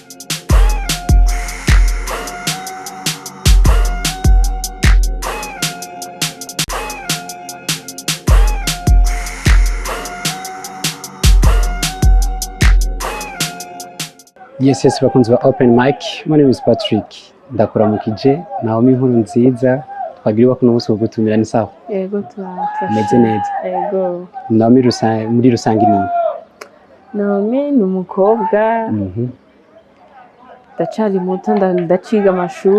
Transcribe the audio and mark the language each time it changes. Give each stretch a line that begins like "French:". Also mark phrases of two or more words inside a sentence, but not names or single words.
English: Yes,
Rundi: bakunzi ba
English: Open Mic, my name is Patrick.
Rundi: Ndakuramukije Naomie NKURUNZIZA, twagiriwe kuno munsi wo gutumira ni sawa? Yego meze neza. Yego. Naomie muri rusangi ni? Naomie ni umukobwa. Ndacari muto ndaciga amashuri.